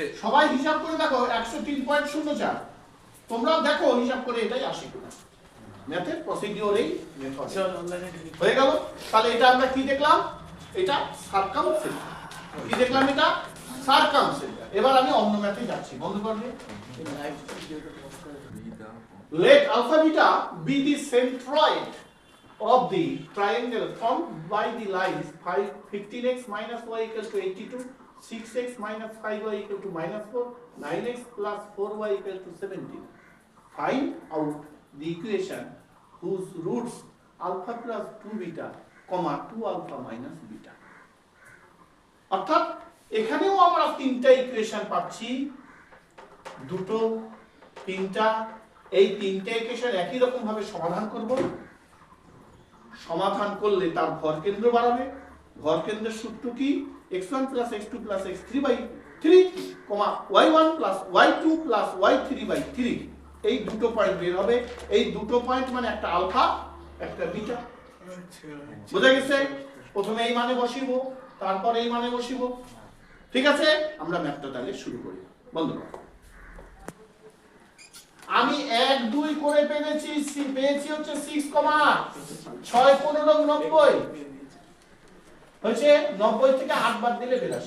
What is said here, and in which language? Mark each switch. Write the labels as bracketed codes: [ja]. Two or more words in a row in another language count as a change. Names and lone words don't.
[bn] সবাই হিসাব করে দেখো 103.04। তোমরাও দেখো হিসাব করে এটাই আসে কিনা। ম্যাথের প্রসিডিওরেই মেথড হয়ে গেল। তাহলে এটা আমরা কি দেখলাম? এটা সারকামসেন্টার। কি দেখলাম? এটা সারকামসেন্টার। এবার আমি অন্য ম্যাথে যাচ্ছি। বন্ধ করবে। [en] Let alpha beta be the centroid of the triangle formed by the lines 15x minus y equals to 82, 6x minus 5y equal to -4, 9x plus 4y equal to 17. Find out the equation whose roots alpha plus 2 beta, comma 2 alpha minus beta. [bn] অর্থাৎ এখানেও আমরা তিনটা ইকুয়েশন পাচ্ছি, দুটো তিনটা। এই তিনটা ইকুয়েশন একই রকম ভাবে সমাধান করব। সমাধান করলে তার ভর কেন্দ্র বাড়াবে। ভর কেন্দ্রের সূত্র কি? [en] x1 plus x2 plus x3 by 3, y1 plus y2 plus y3 by 3। [bn] এই দুটো পয়েন্ট বের হবে। এই দুটো পয়েন্ট মানে একটা আলফা একটা বিটা। বুঝা গেছে? প্রথমে এই মানে বসিব, তারপর এই মানে বসিব। ঠিক আছে, আমরা ম্যাথটা তাহলে শুরু করি। বন্ধ করো। আমি 1 2 করে পেয়েছি হচ্ছে 6, 6 15 90 হচ্ছে 90 থেকে 8 বাদ দিলে 82।